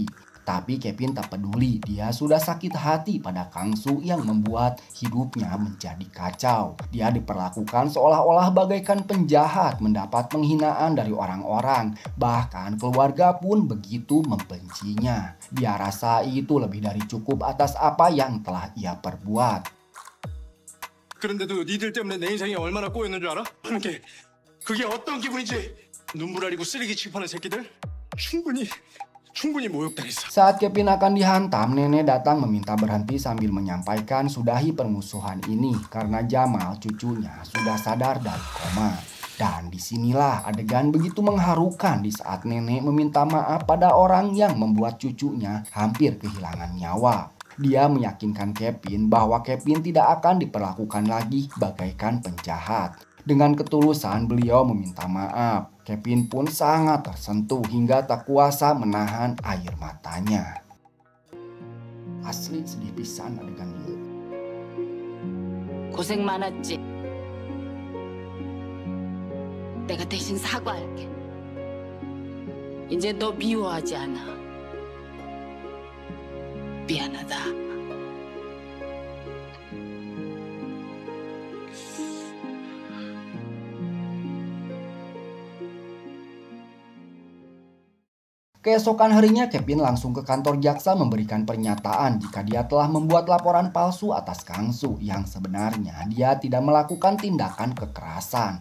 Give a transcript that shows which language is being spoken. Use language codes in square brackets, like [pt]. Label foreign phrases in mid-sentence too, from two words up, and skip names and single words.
[id] Tapi Kevin tak peduli, dia sudah sakit hati pada Kangsu yang membuat hidupnya menjadi kacau. Dia diperlakukan seolah-olah bagaikan penjahat, mendapat penghinaan dari orang-orang. Bahkan keluarga pun begitu membencinya. Dia rasa itu lebih dari cukup atas apa yang telah ia perbuat. [ko] 그런데도 니들 때문에 내 인생이 얼마나 꼬였는 줄 알아? 그게 어떤 기분인지 눈물 흘리고 쓰레기 취급하는 새끼들 충분히 모욕당했어. [id] Saat Kevin akan dihantam, nenek datang meminta berhenti sambil menyampaikan sudahi permusuhan ini karena Jamal cucunya sudah sadar dari koma. Dan disinilah adegan begitu mengharukan di saat nenek meminta maaf pada orang yang membuat cucunya hampir kehilangan nyawa. Dia meyakinkan Kevin bahwa Kevin tidak akan diperlakukan lagi bagaikan penjahat. Dengan ketulusan beliau meminta maaf. Kevin pun sangat tersentuh hingga tak kuasa menahan air matanya. Asli sedih pisan adegan itu. [ko] 고생 많았지. 내가 대신 사과할게. 이제 너 미워하지 않아. 미안하다. [id] Keesokan harinya Kevin langsung ke kantor jaksa memberikan pernyataan jika dia telah membuat laporan palsu atas Kangsu yang sebenarnya dia tidak melakukan tindakan kekerasan.